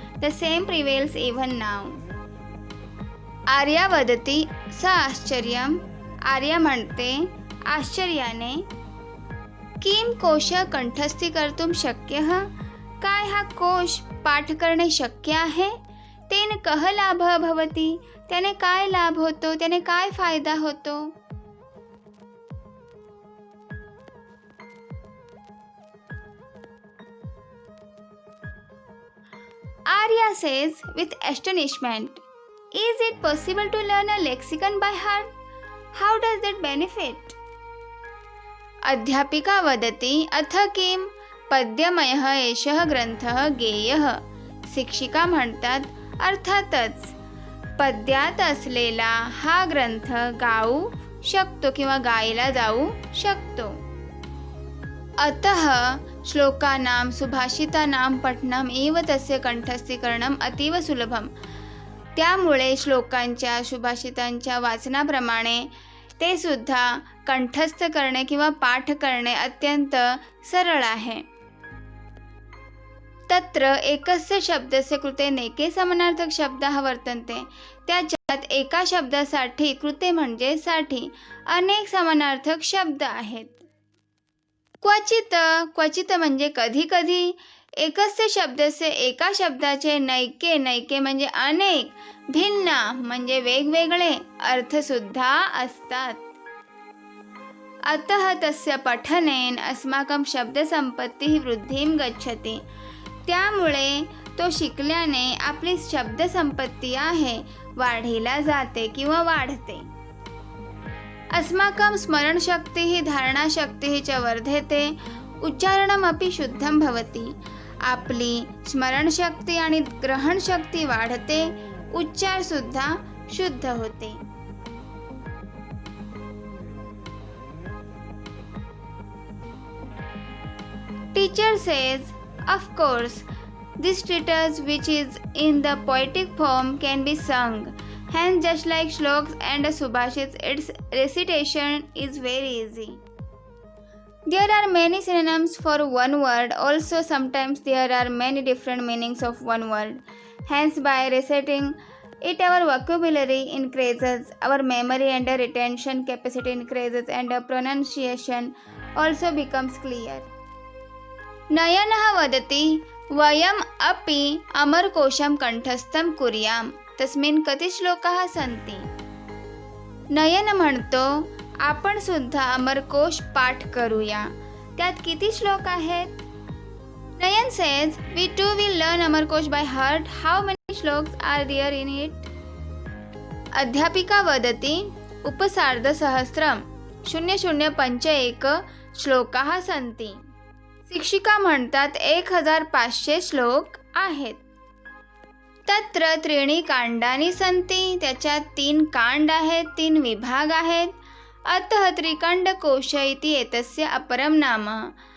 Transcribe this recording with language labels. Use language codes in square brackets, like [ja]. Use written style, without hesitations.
[en] The same prevails even now. [sa] आर्या वदती स आश्चर्यम. [mr] आर्या म्हणते आश्चर्याने. [sa] किम कोश कंठस्थी कर्तुं शक्यः. [mr] काय हा कोश पाठ करणे शक्य आहे. [sa] तेन कः लाभः भवति. [mr] त्याने काय लाभ होतो, त्याने काय फायदा होतो. [en] Arya says with astonishment, is it possible to learn a lexicon by heart? How does that benefit? [sa] अध्यापिका वदति अथ किं पद्यमयः एषः ग्रंथः गेयः. [mr] शिक्षिका म्हणतात अर्थातच पद्यात असलेला हा ग्रंथ गाऊ शकतो किंवा गायला जाऊ शकतो. [sa] अतः श्लोकानां सुभाषितानां पठनम् एव तस्य कंठस्थीकरणम् अतीव सुलभम. [mr] त्यामुळे श्लोकांच्या सुभाषितांच्या वाचनाप्रमाणे ते सुद्धा कंठस्थ करणे किंवा पाठ करणे अत्यंत सरळ आहे. [sa] तत्र एकस्य शब्दस्य कृते नैके समानार्थक शब्दाः वर्तन्ते. [mr] त्याच्यात एका शब्दासाठी कृते म्हणजे साठी अनेक समानार्थक शब्द आहेत. क्वचित म्हणजे कधी कधी एकस्य शब्दस्य एका शब्दाचे नैके म्हणजे अनेक भिन्न म्हणजे वेगवेगळे अर्थसुद्धा असतात. [sa] अतः तस्य पठनेन अस्माकं शब्दसंपत्ती वृद्धिं गच्छति. [mr] त्यामुळे तो शिकल्याने आपली शब्दसंपत्ती आहे वाढीला जाते किंवा वाढते. [sa] अस्माकं स्मरणशक्तिः धारणाशक्तिः च वर्धते. उच्चारणमपि शुद्धं भवति. [mr] आपली स्मरणशक्ती आणि ग्रहणशक्ती वाढते. उच्चार सुद्धा शुद्ध होते. [en] Teacher says, of course, this treatise, which is in the poetic form, can be sung. Hence, just like shlokas and subhashits, its recitation is very easy. There are many synonyms for one word. Also, sometimes there are many different meanings of one word. Hence, by reciting it, our vocabulary increases, our memory and retention capacity increases, and pronunciation also becomes clear. [sa] नयनः वदति वयम् अपि अमरकोशं कंठस्थं कुर्याम. तस्मिन् कति श्लोकाः सन्ति. [mr] नयन म्हणतो आपण सुद्धा अमरकोश पाठ करूया. त्यात किती श्लोक आहेत. [en] Nayan says we too will learn Amarkosh by heart. How many shlokas are there in it? [sa] अध्यापिका वदति उपसार्धसहस्रं 0051 श्लोकाः सन्ति. [mr] शिक्षिका म्हणतात 1500 श्लोक आहेत. [sa] तत्र त्रीणि कांडानि सन्ति. [mr] त्याच्यात 3 कांड आहेत, 3 विभाग आहेत. [sa] अतः त्रिकांडकोश इति एतस्य अपरम नाम.